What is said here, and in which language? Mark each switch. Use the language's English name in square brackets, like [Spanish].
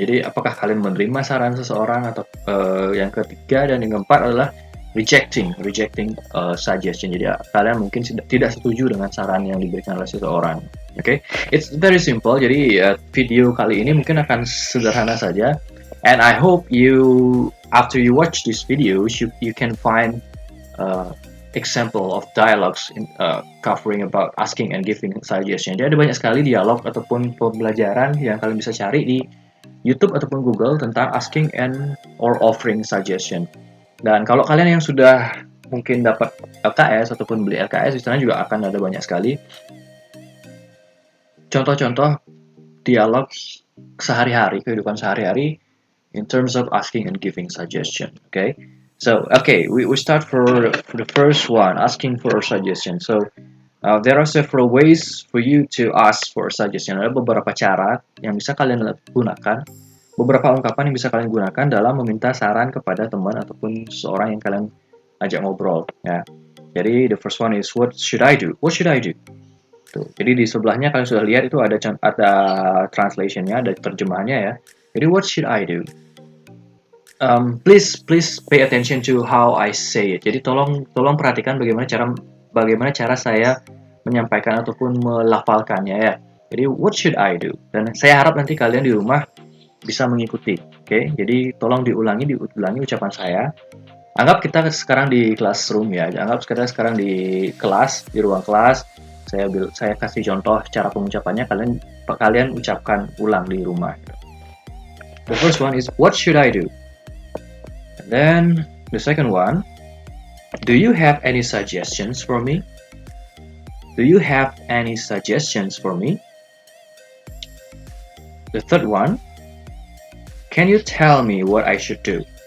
[Indonesian] Jadi apakah kalian menerima saran seseorang, atau yang ketiga dan yang keempat adalah rejecting suggestion. Jadi kalian mungkin tidak setuju dengan saran yang diberikan oleh seseorang. [English] Okay, it's very simple. [Indonesian] Jadi video kali ini mungkin akan sederhana saja. [English] And I hope after you watch this video, you can find example of dialogues covering about asking and giving suggestion. [Indonesian] Jadi ada banyak sekali dialog ataupun pembelajaran yang kalian bisa cari di YouTube ataupun Google tentang [English] asking and or offering suggestion. [Indonesian] Dan kalau kalian yang sudah mungkin dapat LKS ataupun beli LKS, di sana juga akan ada banyak sekali contoh-contoh dialog sehari-hari, kehidupan sehari-hari [English] in terms of asking and giving suggestion. Okay, so we start for the first one, asking for a suggestion. So there are several ways for you to ask for a suggestion. [Indonesian] Ada beberapa cara yang bisa kalian gunakan, beberapa ungkapan yang bisa kalian gunakan dalam meminta saran kepada teman ataupun seseorang yang kalian ajak ngobrol. Ya, jadi [English] the first one is what should I do? What should I do? Tuh. [Indonesian] Jadi di sebelahnya kalian sudah lihat itu ada translationnya, ada terjemahannya ya. Jadi [English] what should I do? Please pay attention to how I say it. [Indonesian] Jadi tolong perhatikan bagaimana cara saya menyampaikan ataupun melafalkannya ya. Jadi [English] what should I do? [Indonesian] Dan saya harap nanti kalian di rumah bisa mengikuti. Oke, jadi tolong diulangi ucapan saya. Anggap kita sekarang di classroom ya. Anggap kita sekarang di kelas, di ruang kelas. Saya kasih contoh cara pengucapannya, kalian ucapkan ulang di rumah. [English] The first one is what should I do? And then the second one, do you have any suggestions for me? Do you have any suggestions for me? The third one, can you tell me what I should do?